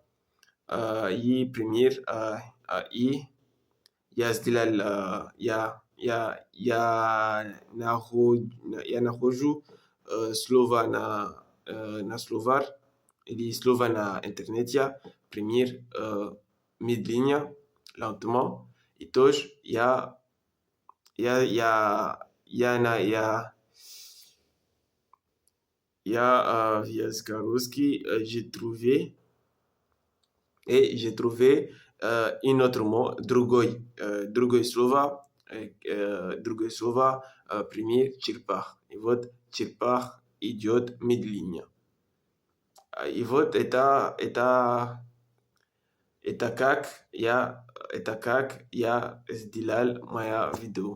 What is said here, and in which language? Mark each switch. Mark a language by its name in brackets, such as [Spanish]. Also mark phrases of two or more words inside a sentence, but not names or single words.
[Russian] И пример, и я сделал, я нахожу слово на словарь или слово на интернете. Пример, медленно, lentement. И тоже я в языке русский [French] j'ai trouvé un autre mot, [Russian] другое слово, пример, черепах. И вот черепах идет медленно. И вот это как я сделал мое видео.